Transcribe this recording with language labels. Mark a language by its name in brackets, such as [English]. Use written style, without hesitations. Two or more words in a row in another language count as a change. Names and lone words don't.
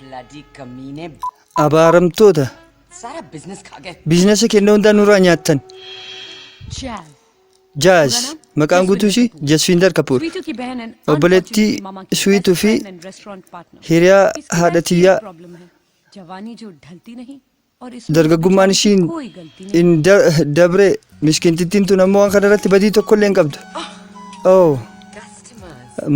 [Hindi] ब्लडी कमीने [Oromo] abaaramtoota [Hindi] सारा बिजनेस खा गए [Oromo] biizinasa kennaa hundaa nurraa nyaattan. [Hindi] चैल [Oromo] Jaaz maqaan guutuu ishii Jasfinder Kapoor. [Hindi] स्वीटू की बहन एंड [Oromo] Obboleettii Sweetuu fi hiriyaa haadha tiyyaa [Hindi] प्रॉब्लम है जवानी जो ढलती नहीं और इस [Oromo] dargaggummaan ishiin [Hindi] कोई गलती नहीं [Oromo] in dabre miskiintittiin tun ammoo waan kana irratti badii tokko illee hin qabdu. Oh, [Hindi] कस्टमर्स